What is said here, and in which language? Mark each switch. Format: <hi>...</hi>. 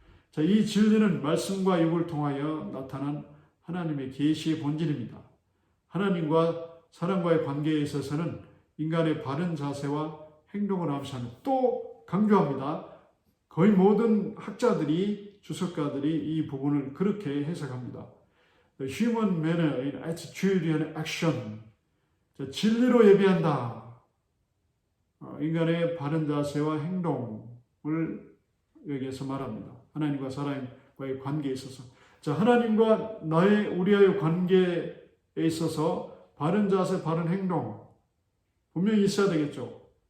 <ko>자, 이 진리는 말씀과 육을 통하여 나타난 하나님의 계시의 본질입니다. 하나님과 사람과의 관계에 있어서는 인간의 바른 자세와 행동을 암시하는, 또 강조합니다. 거의 모든 학자들이, 주석가들이 이 부분을 그렇게 해석합니다.</ko> <en>The human manner in attitude and action.</en> <ko>자, 진리로 예배한다. 인간의 바른 자세와 행동을 여기에서 말합니다. 하나님과 사람과의 관계에 있어서. 자, 하나님과 우리와의 관계에 있어서 바른 자세, 바른 행동 분명히 있어야 되겠죠.</ko>